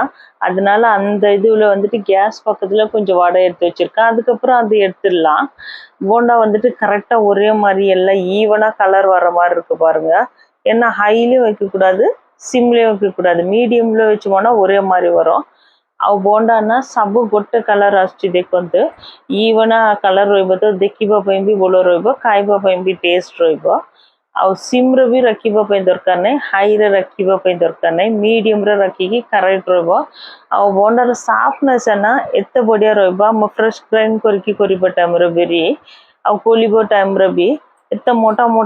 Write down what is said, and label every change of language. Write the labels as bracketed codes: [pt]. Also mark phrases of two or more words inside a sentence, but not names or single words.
[ta] அதனால அந்த இதில் வந்துட்டு கேஸ் பக்கத்தில் கொஞ்சம் வடை எடுத்து வச்சுருக்கேன், அதுக்கப்புறம் அது எடுத்துடலாம்। போண்டா வந்துட்டு கரெக்டாக ஒரே மாதிரி எல்லாம் ஈவனாக கலர் வர மாதிரி இருக்குது பாருங்கள்। ஏன்னா ஹைலேயும் வைக்கக்கூடாது, சிம்லேயும் வைக்கக்கூடாது, மீடியமில் வச்சோம்னா ஒரே மாதிரி வரும்। [or] ଆଉ ବୋଣ୍ଡା ନା ସବୁ ଗୋଟେ କଲର୍ ଆସୁଛି ଦେଖନ୍ତୁ [en] even colour [or] ରହିବ ତ ଦେଖିବା ପାଇଁ ବି ଭଲ ରହିବ ଖାଇବା ପାଇଁ ବି ଟେଷ୍ଟ ରହିବ ଆଉ ସିମ୍ରେ ବି ରଖିବା ପାଇଁ ଦରକାର ନାହିଁ ହାଇରେ ରଖିବା ପାଇଁ ଦରକାର ନାହିଁ ମିଡ଼ିୟମ୍ରେ ରଖିକି କରେକ୍ଟ ରହିବ ଆଉ ବୋଣ୍ଡାର ସାଫ୍ଟନେସ୍ ନା ଏତେ ବଢ଼ିଆ ରହିବ ଆମ [en] fresh grind [or] କରିକି କରିବା ଟାଇମ୍ରେ ବିରି ଆଉ କୋଲିବା ଟାଇମ୍ରେ ବି ଏତେ ମୋଟା ମୋଟା